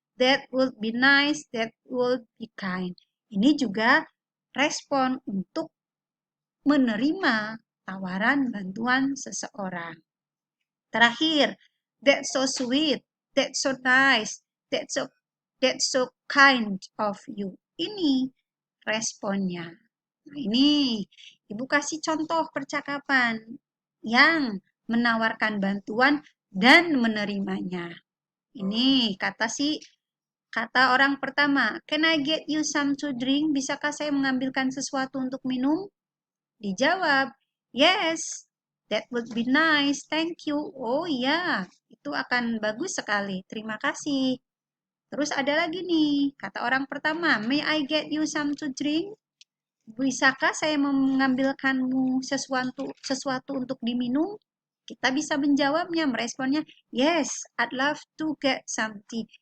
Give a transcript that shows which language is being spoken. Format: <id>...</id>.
<en>That would be nice, that would be kind.</en> <id>Ini juga respon untuk menerima tawaran bantuan seseorang. Terakhir,</id> <en>that's so sweet, that's so nice, that's so kind of you.</en> <id>Ini responnya. Nah, ini Ibu kasih contoh percakapan yang menawarkan bantuan dan menerimanya. Ini kata orang pertama,</id> <en>can I get you some to drink?</en> <id>Bisakah saya mengambilkan sesuatu untuk minum? Dijawab,</id> <en>yes, that would be nice, thank you.</en> <id>Oh iya, itu akan bagus sekali, terima kasih. Terus ada lagi nih, kata orang pertama,</id> <en>may I get you some to drink?</en> <id>Bisakah saya mengambilkanmu sesuatu untuk diminum? Kita bisa menjawabnya, meresponnya,</id> <en>yes, I'd love to get some tea.</en>